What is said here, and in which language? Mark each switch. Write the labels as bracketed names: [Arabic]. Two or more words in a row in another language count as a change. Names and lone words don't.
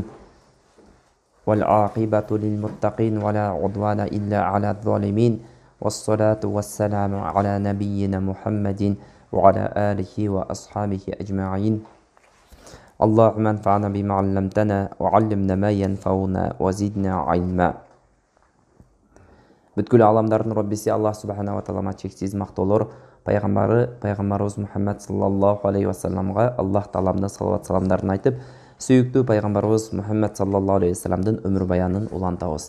[Arabic] والعاقبة للمتقين ولا عدوان إلا على الظالمين. والصلاة والسلام على نبينا محمد وعلى آله وأصحابه أجمعين. اللهم انفعنا بما علمتنا وعلمنا ما ينفعنا وزدنا علما. [Kyrgyz] Бүткүл аламдардын Роббиси Аллах [Arabic] سبحانه وتعالى [Kyrgyz] чексиз мактоолор, пайгамбарыбыз Мухаммад [Arabic] صلى الله عليه وسلم [Kyrgyz] Аллах тааламдан салават саламдарын айтып, сүйүктүү пайгамбарыбыз Мухаммад [Arabic] صلى الله عليه وسلم [Kyrgyz] өмүр баянын улантабыз.